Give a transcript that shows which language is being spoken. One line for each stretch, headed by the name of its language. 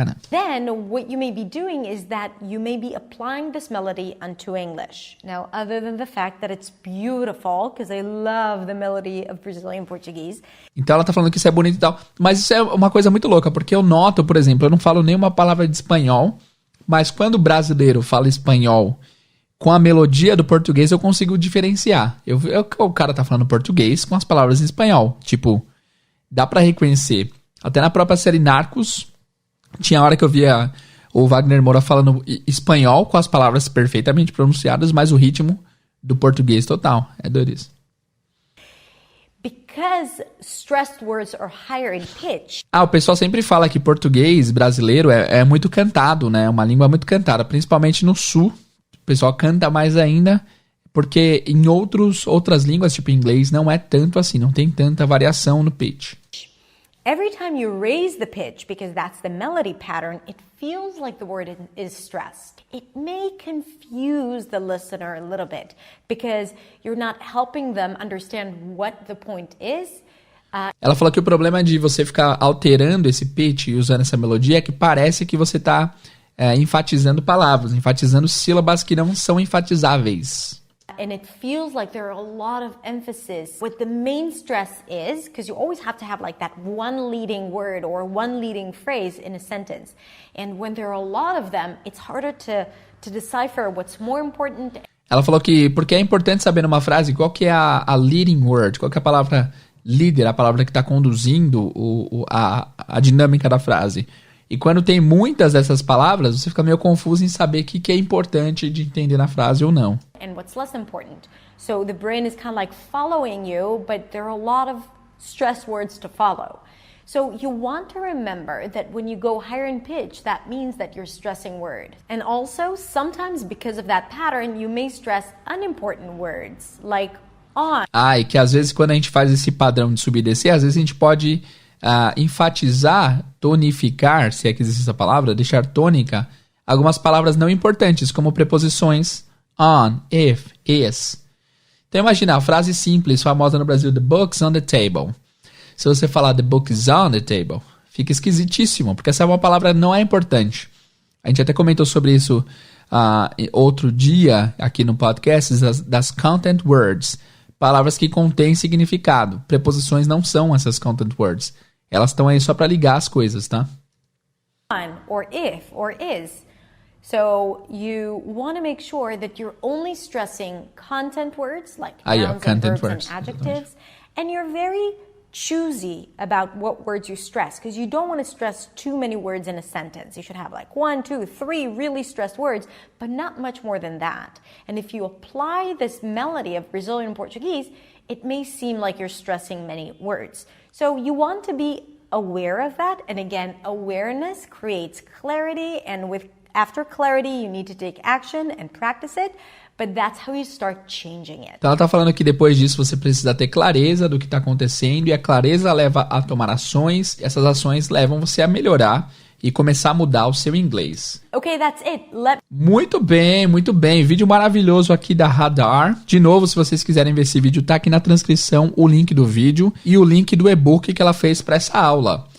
English: Then what you may be doing is that you may be applying this melody onto English. Now, other than the fact that it's beautiful, because I love the melody of Brazilian Portuguese.
Portuguese: Então ela tá falando que isso é bonito e tal. Mas isso é uma coisa muito louca, porque eu noto, por exemplo, eu não falo nenhuma palavra de espanhol, mas quando o brasileiro fala espanhol com a melodia do português, eu consigo diferenciar. O cara tá falando português com as palavras em espanhol. Tipo, dá pra reconhecer. Até na própria série Narcos, tinha hora que eu via o Wagner Moura falando espanhol com as palavras perfeitamente pronunciadas, mas o ritmo do português total. É doido isso.
English: Because stressed words are higher in pitch.
Portuguese: O pessoal sempre fala que português brasileiro é muito cantado, né? Uma língua muito cantada, principalmente no sul. O pessoal canta mais ainda, porque em outras línguas, tipo inglês, não é tanto assim, não tem tanta variação no pitch.
English: Every time you raise the pitch, because that's the melody pattern, it feels like the word is stressed. It may confuse the listener a little bit, because you're not helping them understand what the point is.
Portuguese: Ela falou que o problema de você ficar alterando esse pitch e usando essa melodia é que parece que você está enfatizando palavras, enfatizando sílabas que não são enfatizáveis.
English: And it feels like there are a lot of emphasis. What the main stress is, because you always have to have like that one leading word or one leading phrase in a sentence. And when there are a lot of them, it's harder to decipher what's more important.
Portuguese: Ela falou que porque é importante saber numa frase qual que é a leading word, qual que é a palavra líder, a palavra que está conduzindo a dinâmica da frase. E quando tem muitas dessas palavras, você fica meio confuso em saber o que é importante de entender na frase ou não.
English: and what's less important. So the brain is kind of like following you, but there are a lot of stress words to follow. So you want to remember that when you go higher in pitch, that means that you're stressing word. And also, sometimes because of that pattern, you may stress unimportant words, like on.
Portuguese: E que às vezes quando a gente faz esse padrão de subir e descer, às vezes a gente pode enfatizar, tonificar, se é que existe essa palavra, deixar tônica, algumas palavras não importantes, como preposições on, if, is. Então imagina a frase simples, famosa no Brasil,
English: the book's on the table.
Portuguese: Se você falar
English: the book is on the table,
Portuguese: fica esquisitíssimo, porque essa é uma palavra não é importante. A gente até comentou sobre isso outro dia aqui no podcast, das content words. Palavras que contêm significado. Preposições não são essas content words. Elas estão aí só para ligar as coisas, tá?
English: On, or if, or is. So you want to make sure that you're only stressing content words, like nouns and verbs and adjectives, and you're very choosy about what words you stress, because you don't want to stress too many words in a sentence. You should have like 1, 2, 3 really stressed words, but not much more than that. And if you apply this melody of Brazilian Portuguese, it may seem like you're stressing many words. So you want to be aware of that. And again, awareness creates clarity. And after clarity, you need to take action and practice it. But that's how you start changing it.
Portuguese: Então ela tá falando que depois disso você precisa ter clareza do que está acontecendo, e a clareza leva a tomar ações, e essas ações levam você a melhorar e começar a mudar o seu inglês.
English: Okay, that's it.
Portuguese: Muito bem, muito bem. Vídeo maravilhoso aqui da Hadar. De novo, se vocês quiserem ver esse vídeo, tá aqui na transcrição o link do vídeo e o link do e-book que ela fez para essa aula.